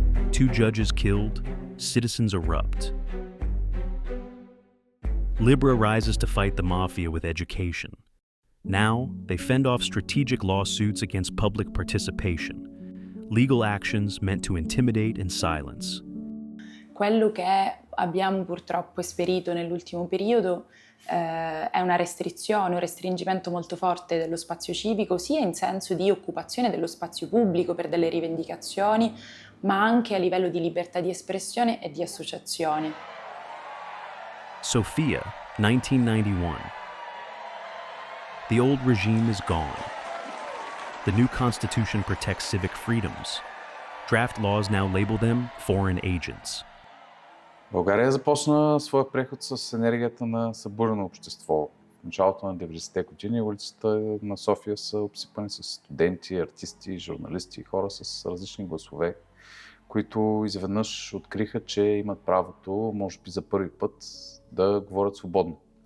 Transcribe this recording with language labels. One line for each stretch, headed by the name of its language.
English: Two judges killed, citizens erupt. Libra rises to fight the mafia with education. Now, they fend off strategic lawsuits against public participation, legal actions meant to intimidate and silence.
Italian: Quello che abbiamo purtroppo esperito nell'ultimo periodo è una restrizione, un restringimento molto forte dello spazio civico, sia in senso di occupazione dello spazio pubblico per delle rivendicazioni, ma anche a livello di libertà di espressione e di associazione.
English: Sofia, 1991. The old regime is gone. The new constitution protects civic freedoms. Draft laws now label them foreign agents.
Bulgarian: България започна своя преход с енергията на събурено общество. В началото на 90-те години улиците на София са обсипани с студенти, артисти, журналисти и хора с различни гласове, които изведнъж откриха, че имат правото, може би за първи път, да говорят свободно.